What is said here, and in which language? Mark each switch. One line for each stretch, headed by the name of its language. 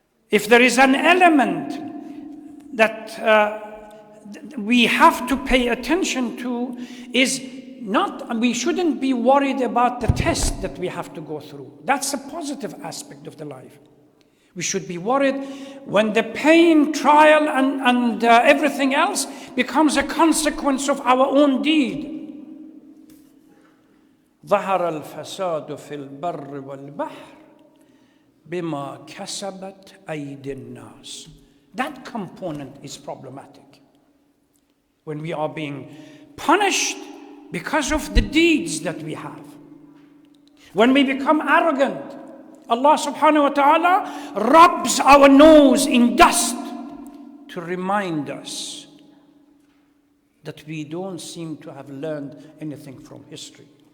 English: If there is an element that we have to pay attention to, is not, we shouldn't be worried about the test that we have to go through. That's a positive aspect of the life. We should be worried when the pain, trial, and everything else becomes a consequence of our own deed.
Arabic: ظهر الفساد في البر والبحر بما كسبت أيدي الناس.
English: That component is problematic. When we are being punished because of the deeds that we have. When we become arrogant, Allah subhanahu wa ta'ala rubs our nose in dust to remind us that we don't seem to have learned anything from history.